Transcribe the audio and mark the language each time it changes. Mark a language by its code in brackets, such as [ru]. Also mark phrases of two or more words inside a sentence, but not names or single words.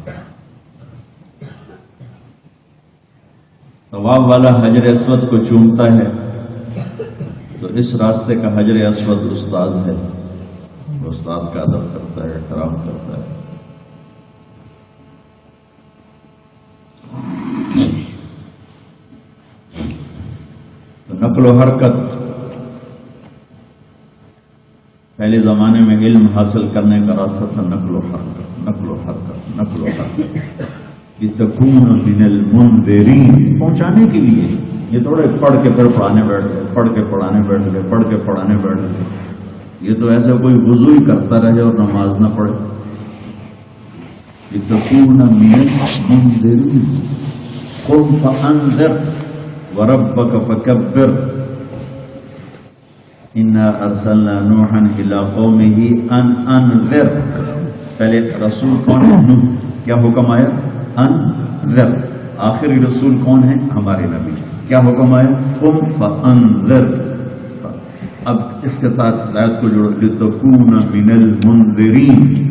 [ur] طواف والا حجر اسود کو چومتا ہے، تو اس راستے کا حجر اسود استاد ہے، وہ استاد کا ادب کرتا ہے، احترام کرتا ہے۔ تو نقل و حرکت، پہلے زمانے میں علم حاصل کرنے کا راستہ تھا نقل و حرکت، نقل و حرکت، نقل و حرکت، [ar] لتکون من المنذرین، [ur] پہنچانے کے لیے۔ یہ تھوڑے پڑھ کے پھر پڑھانے بیٹھ گئے، پڑھ کے پڑھانے بیٹھ گئے، پڑھ کے پڑھانے بیٹھ گئے، یہ تو ایسا کوئی وضو ہی کرتا رہے اور نماز نہ پڑھے۔ [ar] لتکون من المنذرین، قم فانذر وربک فکبر، انا ارسلنا نوحا الى قومه ان انذر۔ [ur] پہلے رسول کون ہے؟ نوح۔ کیا حکم آیا؟ انذر۔ آخری رسول کون ہے؟ ہمارے نبی۔ کیا حکم آیا؟ [ar] قم فانذر۔ [ur] اب اس کے ساتھ زائد کو جوڑو، [ar] لتکون من المنذرین۔